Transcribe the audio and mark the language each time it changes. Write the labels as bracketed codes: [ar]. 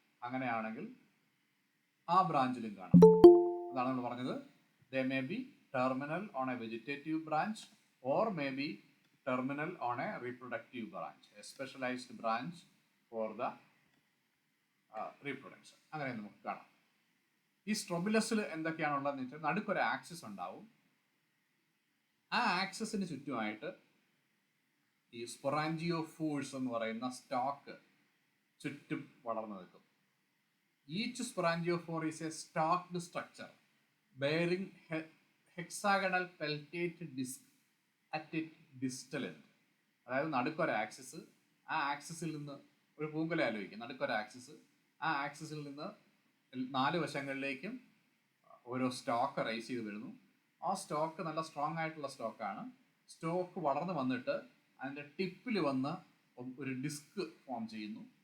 [ml] അങ്ങനെയാണെങ്കിൽ ആ ബ്രാഞ്ചിലും കാണാം. അതാണ് നമ്മൾ പറഞ്ഞത്, [en] they may be terminal on a vegetative branch or may be terminal on a reproductive branch, a specialized branch for the reproduction. [ml] അങ്ങനെ നമുക്ക് കാണാം. ഈ സ്ട്രോബിലസിൽ എന്തൊക്കെയാണുള്ളതെന്ന് വെച്ചാൽ നടുക്കൊരു ആക്സിസ് ഉണ്ടാവും. ആ ആക്സിസിന് ചുറ്റുമായിട്ട് ഈ സ്പൊറാഞ്ചിയോഫോഴ്സ് എന്ന് പറയുന്ന സ്റ്റോക്ക് ചുറ്റും വളർന്നു നിൽക്കും. [en] Each sporangiophore is a stalked structure bearing hexagonal peltate disc at its distal end. [ml] അതായത് നടുക്കൊരു ആക്സിസ്, ആ ആക്സിസിൽ നിന്ന് ഒരു പൂങ്കുല ആലോചിക്കും, നടുക്കൊരു ആക്സിസ്, ആ ആക്സിസിൽ നിന്ന് 4 വശങ്ങളിലേക്കും ഓരോ സ്റ്റോക്ക് റൈസ് ചെയ്ത് വരുന്നു. ആ സ്റ്റോക്ക് നല്ല സ്ട്രോങ് ആയിട്ടുള്ള സ്റ്റോക്കാണ്. സ്റ്റോക്ക് വളർന്നു വന്നിട്ട് അതിൻ്റെ ടിപ്പിൽ വന്ന് ഒരു ഡിസ്ക് ഫോം ചെയ്യുന്നു.